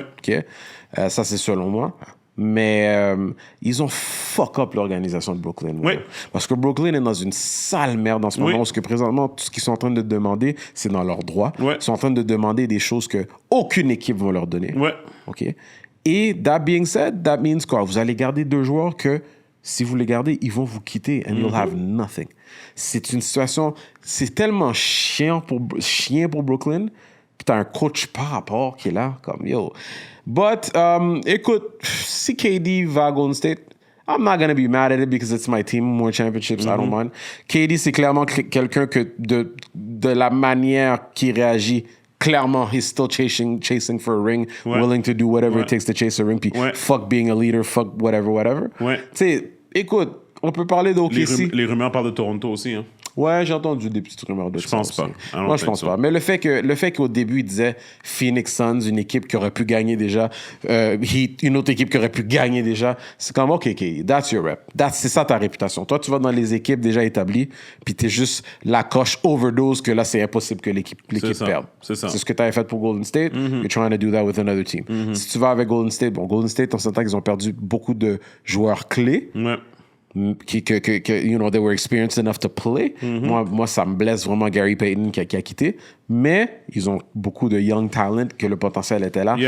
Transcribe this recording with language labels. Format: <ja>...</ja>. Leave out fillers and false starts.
<fr>OK? Ça, c'est selon moi. Mais ils ont</fr> <en>fuck up</en> <fr>l'organisation de Brooklyn. Oui. Parce que Brooklyn est dans une sale merde en ce moment. Oui. Parce que présentement, tout ce qu'ils sont en train de demander, c'est dans leurs droits. Oui. Ils sont en train de demander des choses que aucune équipe va leur donner. Ouais. OK? Et</fr> <en>that being said, that means</en> <fr>quoi? Vous allez garder 2 joueurs que, si vous les gardez, ils vont vous quitter</fr> <en>and you'll have nothing.</en> <fr>C'est une situation... C'est tellement chien pour Brooklyn. Puis t'as un coach par rapport qui est là, comme yo.</fr> <en>But,</en> <fr>écoute, si KD va à Golden State,</fr> <en>I'm not gonna be mad at it because it's my team, more championships, I don't mind.</en> <fr>KD, c'est clairement quelqu'un que de la manière qu'il réagit, clairement,</fr> <en>he's still chasing for a ring,</en> <fr>Ouais.</fr> <en>willing to do whatever</en> <fr>Ouais.</fr> <en>it takes to chase a ring,</en> <fr>puis Ouais.</fr> <en>fuck being a leader, fuck whatever.</en> <fr>Ouais. Tu sais, écoute, on peut parler Les, d'OKC. les rumeurs parlent de Toronto aussi. Hein. Ouais, j'ai entendu des petites rumeurs de ça. pense aussi. pas.</fr> <en>I don't</en> <fr>Moi, je</fr> <en>think</en> <fr>pense</fr> <en>so.</en> <fr>pas. Mais le fait qu'au début, il disait Phoenix Suns, une équipe qui aurait pu gagner déjà, Heat, une autre équipe qui aurait pu gagner déjà, c'est comme, OK,</fr> <en>that's your rep.</en> <fr>C'est ça ta réputation. Toi, tu vas dans les équipes déjà établies, puis t'es juste la coche overdose que là, c'est impossible que l'équipe ça. perde. C'est ça. C'est ce que tu avais fait pour Golden State.</fr> <en>You're trying to do that with another team.</en> <fr>Si tu vas avec Golden State, Golden State, on s'entend qu'ils ont perdu beaucoup de joueurs clés Ouais.</fr> <en>you know, they were experienced enough to play.</en> <fr>Moi, ça me blesse vraiment Gary Payton qui a quitté. Mais ils ont beaucoup de</fr> <en>young talent</en> <fr>que le potentiel était là.</fr>